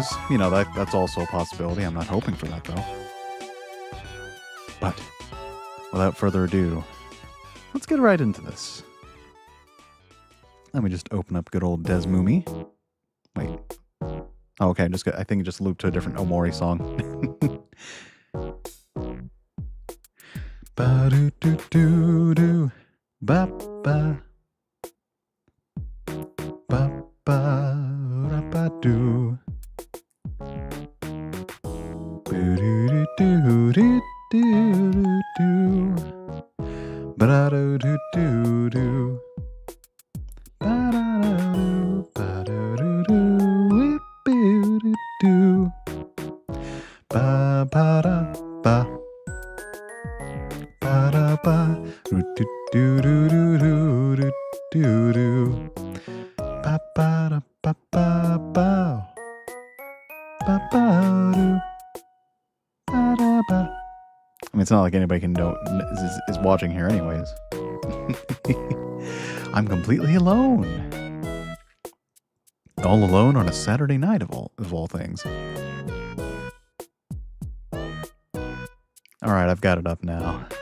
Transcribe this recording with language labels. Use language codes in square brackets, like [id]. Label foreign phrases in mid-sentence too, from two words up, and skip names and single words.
[en] You know, that's also a possibility. I'm not hoping for that, though. But without further ado, let's get right into this. Let me just open up good old Desmumi. Wait. Oh, okay, I think it just looped to a different Omori song. Ba do do do do, ba ba, ba ba ra ba do, do do do do do do, ba do do do do, ba do do do, do do do, ba ba da ba. Ba do do do do do do do ba ba da ba ba ba ba ba do ba da ba. I mean, it's not like anybody can know is watching here, anyways. I'm completely alone, all alone on a Saturday night of all things. All right, I've got it up now.